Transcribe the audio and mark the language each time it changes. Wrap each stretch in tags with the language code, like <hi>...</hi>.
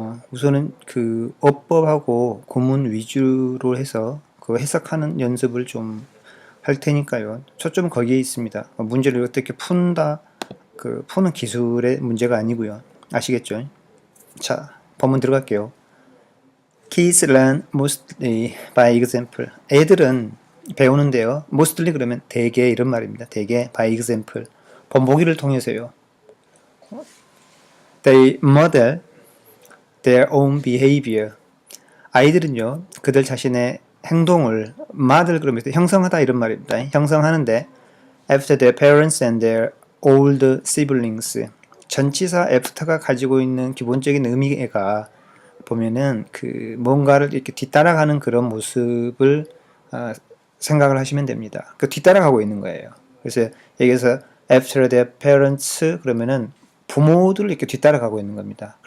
<ko>우선은 그 어법하고 구문 위주로 해서 그 해석하는 연습을 좀 할 테니까요. 초점은 거기에 있습니다. 문제를 어떻게 푼다, 그 푸는 기술의 문제가 아니고요. 아시겠죠? 자, 본문 들어갈게요.</ko> <en>Kids learn mostly by example.</en> <ko>애들은 배우는데요. mostly 그러면 대개 이런 말입니다. 대개</ko> <en>by example.</en> <ko>본보기를 통해서요. They model their own behavior. 아이들은요, 그들 자신의 행동을 model 그러면서 형성하다 이런 말입니다. 형성하는데</ko> <en>after their parents and their older siblings.</en> <ko>전치사 after가 가지고 있는 기본적인 의미가 보면은 그 뭔가를 이렇게 뒤따라가는 그런 모습을 생각을 하시면 됩니다. 그 뒤따라가고 있는 거예요. 그래서 여기서</ko> <en>after their parents</en> <ko>그러면은 부모들을 이렇게 뒤따라가고 있는 겁니다.</ko>